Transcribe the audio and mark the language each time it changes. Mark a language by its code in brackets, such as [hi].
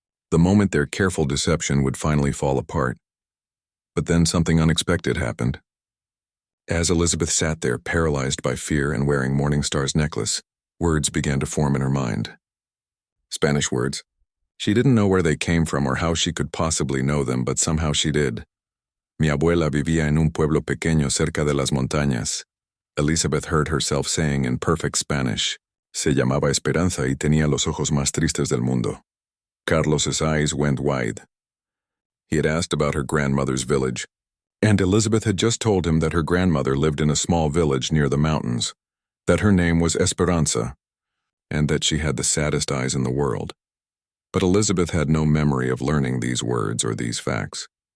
[en] The moment their careful deception would finally fall apart. But then something unexpected happened. As Elizabeth sat there, paralyzed by fear and wearing Morningstar's necklace, words began to form in her mind. Spanish words. She didn't know where they came from or how she could possibly know them, but somehow she did. [es] Mi abuela vivía en un pueblo pequeño cerca de las montañas. [en] Elizabeth heard herself saying in perfect Spanish. [es] Se llamaba Esperanza y tenía los ojos más tristes del mundo. [en] Carlos's eyes went wide. He had asked about her grandmother's village, and Elizabeth had just told him that her grandmother lived in a small village near the mountains, that her name was Esperanza, and that she had the saddest eyes in the world. But Elizabeth had no memory of learning these words or these facts.